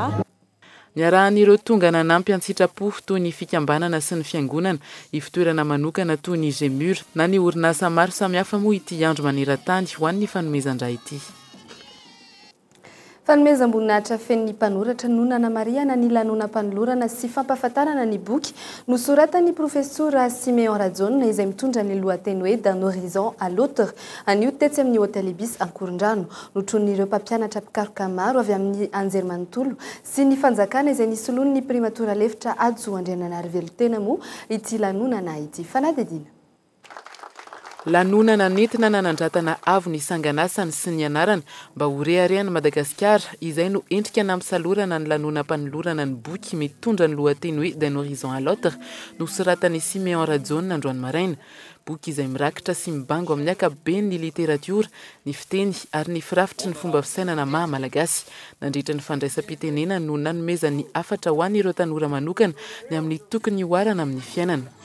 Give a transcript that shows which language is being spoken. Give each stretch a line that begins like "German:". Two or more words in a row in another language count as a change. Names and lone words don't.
Malagasy: Niarahan'ireo tonga nanampy Antsitrapo toy ny fikambanana sy ny fiangonana ifitoerana manokana toy ny Gemur na ny orinasa maro samihafa moa ity andro maneran-tany ho an'ny fanomezan-drà ity. Fanomezam-boninahitra fen'ny mpanoratra Nonana Maria na ny lanonam-panolorana sy fampahafantarana ny boky nosoratan'ny profesora Siméon Radzone izay mitondra ny lohateny hoe d'un horizon à l'autre anio tetsy amin'ny hôtel Ibis Ankorondrano notron'ireo mpampianatra mpikaroka maro avy amin'ny anjerimanontolo sy ny fanjakana izay nisoloany ny primatora lefitra Adzo Andriananarivelo tena moa ity lanonana ity fanadidina. Lanonana nentina nanandratana avo ny sanganasany sy ny anarana mba ho reharehan'i Madagasikara izay no endrika nampisalorana ny lanonam-panolorana ny boky mitondra ny lohateny hoe d'un horizon à l'autre nosoratan'i Siméon Radzone androany maraina. Boky izay mirakitra sy mibango amin'ny ankapobeny ny literatiora, ny fiteny ary ny firafitry ny fomba fisainana maha-malagasy. Nandritra ny fandraisam-pitenena no nanomezan'ny afatra ho an'ireo tanora manokana ny amin'ny tokony hoarana amin'ny fiainana.